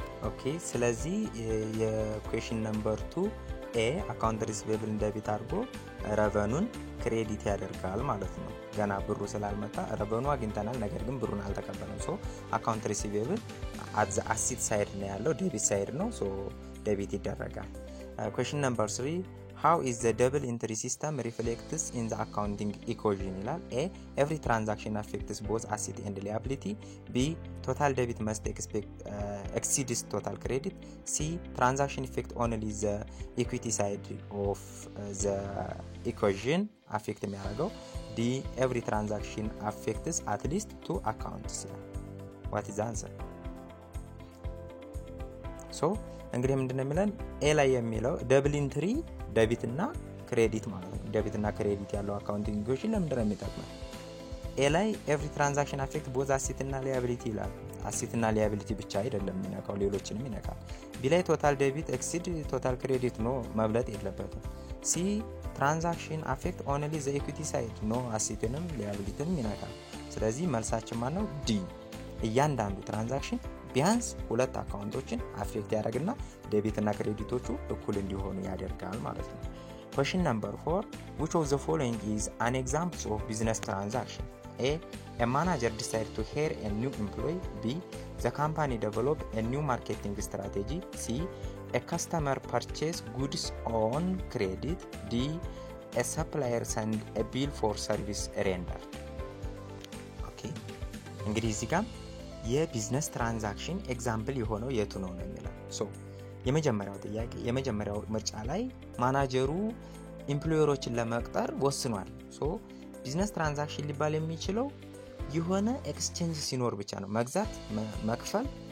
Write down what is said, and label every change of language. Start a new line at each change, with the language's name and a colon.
Amharic: ኦኬ ስለዚህ የኩዌሽን ነምበር 2 A አካውንት ሪሲቬብልን ደቢት አድርጎ revenue ክሬዲት ያደርጋል ማለት ነው። ገና ብሩ ስላልመጣ revenue አግኝተናል፣ ነገር ግን ብሩን አልተቀበልንም። አካውንት ሪሲቬብል at the asset side ነው ያለው፣ debit side ነው። debit ይደረጋል።
English: question number 3 how is the double entry system reflects in the accounting equation
Amharic: ይላል።
English: A every transaction affects both asset and liability.
Amharic: B total debit must exceeds total credit.
English: C transaction affect only the equity side of the equation affect
Amharic: የሚያደርገው።
English: D every transaction affects at least two accounts. what is the answer?
Amharic: እንግዲህ ምንድነው የሚለን A ላይ የሚለው ደብል ኢንትሪ ዴቢት እና ክሬዲት ማለት ነው። ዴቢት እና ክሬዲት ያለው አካውንቲንግ ኢኩዌሽን ለምንድነው የሚጠቅመው? A ላይ ኤቭሪ ትራንዛክሽን አፌክት ቦዝ አሴት እና ሊያቢሊቲ ይላል። አሴት እና ሊያቢሊቲ ብቻ አይደለም የሚነካው፣ ሌሎችንም ይነካል። B ላይ ቶታል ዴቢት ኤክሲድ ቶታል ክሬዲት ነው፣ መብለጥ የለበትም። C ትራንዛክሽን አፌክት ኦንሊ ዘ ኢኩዊቲ ሳይድ ነው፣ አሴትንም ሊያቢሊቲንም ይነካል። ስለዚህ መልሳችን ማለት ነው D እያንዳንዱ ትራንዛክሽን ቢያንስ ሁለት አካውንቶችን አፌክት ያደርግና ዴቢት እና ክሬዲቶቹ እኩል እንዲሆኑ ያደርጋል ማለት ነው።
English: question number 4 which of the following is an example of business transaction? A manager decided to hire a new employee. B the company developed a new marketing strategy. C a customer purchased goods on credit. D a supplier sent a bill for service rendered.
Amharic: okay እንግዲህ እዚህ ጋር የቢዝነስ ትራንዛክሽን ኤግዛምፕል የሆነው የቱ ነው የሚለው። የመጀመሪያው ጥያቄ የመጀመሪያው ምርጫ ላይ ማናጀሩ ኢምፕሎየሮችን ለመቅጠር ወስኗል። ቢዝነስ ትራንዛክሽን ሊባል የሚችለው የሆነ ኤክስቼንጅ ሲኖር ብቻ ነው። መግዛት፣ መክፈል